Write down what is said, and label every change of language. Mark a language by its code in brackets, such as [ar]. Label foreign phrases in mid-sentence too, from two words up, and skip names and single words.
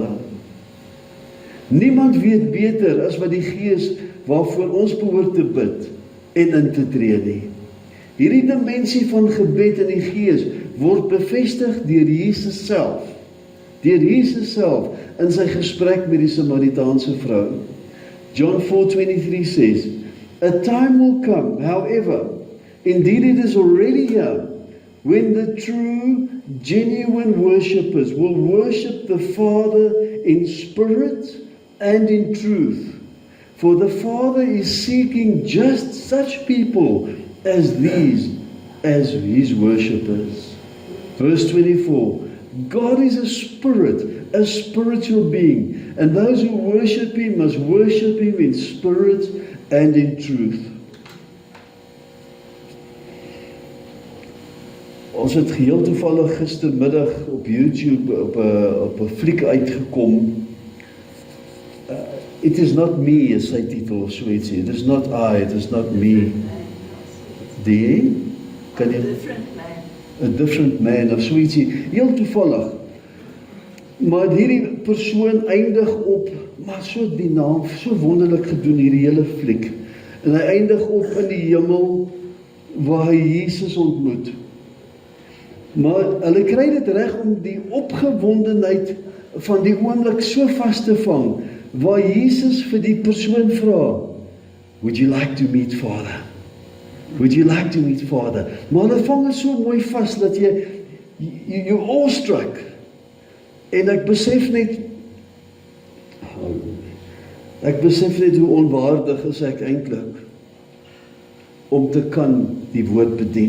[af] Niemand weet beter as wat die Gees waarvoor ons behoort te bid en in te tree nie. Hierdie dimensie van gebed in die Gees word bevestig deur Jesus self. Deur Jesus self in sy gesprek met die Samaritaanse vrou. [en] John 4:23 says, "A time will come, however, indeed it is already here, when the true, genuine worshippers will worship the Father in spirit and in truth. For the Father is seeking just such people as these as His worshippers." Verse 24, God is a spirit, a spiritual being, and those who worship Him must worship Him in spirit and in truth. [af] Ons het geheel toevallig gistermiddag op YouTube op 'n fliek uitgekom. [en] It is not me [af] is sy titel of so ietsie. [en] It is not I, it is not me. [af] Die? Kan jy? [en] A different man [af] of so ietsie. Heel toevallig. Maar hierdie persoon eindig op, maar so die naam, so wonderlik gedoen hierdie hele fliek. En hy eindig op in die hemel waar hy Jesus ontmoet. Maar hulle kry dit reg om die opgewondenheid van die oomblik so vas te vang, waar Jesus vir die persoon vra, [en] "Would you like to meet Father? Would you like to meet Father?" [af] Maar hulle vang het so mooi vas, dat [en] you're awestruck. [af] En ek besef net hoe onwaardig is ek eintlik om te kan die woord bedien.